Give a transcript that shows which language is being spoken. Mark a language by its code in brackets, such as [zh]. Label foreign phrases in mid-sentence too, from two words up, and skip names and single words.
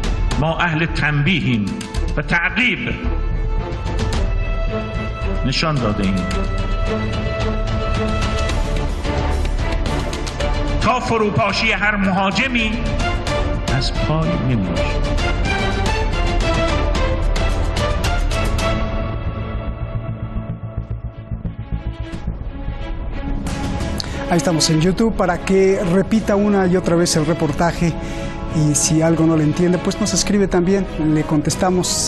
[fa] ما اهل تنبیهیم و تعقیب نشان داده ایم. تا فروپاشی هر مهاجمی از پای نمیشه. [es] Ahí estamos en YouTube para que repita una y otra vez el reportaje y si algo no le entiende, pues nos escribe también, le contestamos.